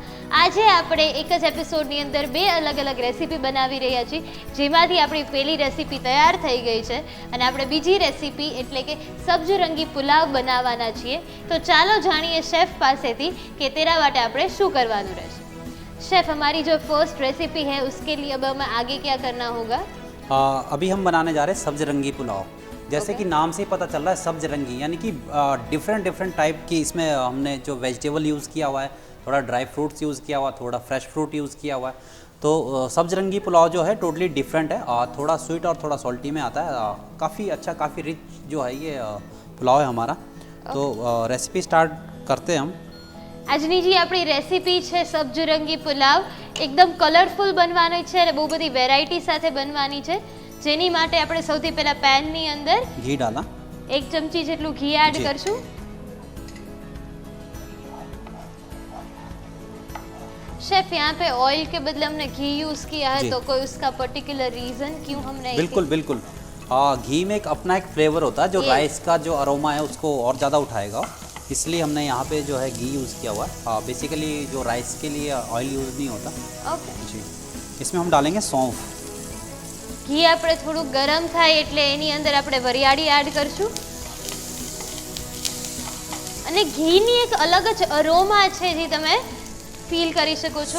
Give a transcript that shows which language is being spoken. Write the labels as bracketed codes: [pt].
[gu] આજે આપણે એક જ એપિસોડની અંદર બે અલગ અલગ રેસીપી બનાવી રહ્યા છીએ, જેમાંથી આપણી પહેલી રેસીપી તૈયાર થઈ ગઈ છે અને આપણે બીજી રેસીપી એટલે કે સબ્જરંગી પુલાવ બનાવવાના છીએ. તો ચાલો જાણીએ શેફ પાસેથી કે તેના માટે આપણે શું કરવાનું રહેશે. [hi] शेफ, हमारी जो फर्स्ट रेसिपी है उसके लिए अब हमें आगे क्या करना होगा? अभी हम बनाने जा रहे हैं सब्ज रंगी पुलाव. जैसे कि नाम से ही पता चल रहा है सब्ज रंगी, यानी कि डिफरेंट टाइप की इसमें हमने जो वेजिटेबल यूज़ किया हुआ है, थोड़ा ड्राई फ्रूट्स यूज़ किया हुआ है, थोड़ा फ्रेश फ्रूट यूज़ किया हुआ है. तो सब्ज रंगी पुलाव जो है टोटली डिफरेंट है, थोड़ा स्वीट और थोड़ा सॉल्टी में आता है. काफ़ी अच्छा, काफ़ी रिच जो है ये पुलाव है हमारा. तो रेसिपी स्टार्ट करते हैं हम. [gu] આજની જે આપણી રેસીપી છે સબ્જરંગી પુલાવ એકદમ કલરફુલ બનવાની છે અને બહુ બધી વેરાયટી સાથે બનવાની છે, જેની માટે આપણે સૌથી પહેલા પેનની અંદર [hi] घी डाला, [gu] 1 ચમચી જેટલું ઘી એડ [hi] जी. [gu] કરશું. [hi] शेफ, यहाँ पे ऑयल के बदले हमने घी यूज किया है, जी. तो कोई उसका पर्टिकुलर रीजन क्यों हमने बिल्कुल बिल्कुल. घी में एक अपना एक फ्लेवर होता है जो [en] Yes. [hi] राइस का जो अरोमा है उसको और ज़्यादा उठाएगा, इसलिए हमने यहाँ पे जो है घी यूज़ किया हुआ है. बेसिकली जो राइस के लिए ऑयल यूज़ नहीं होता. ओके. जी. इसमें हम डालेंगे सौंफ. [gu] ઘી આપણે થોડું ગરમ થાય એટલે એની અંદર આપણે વરિયાળી એડ કરશું અને ઘીની એક અલગ જ અરોમા છે જે તમે ફીલ કરી શકો છો.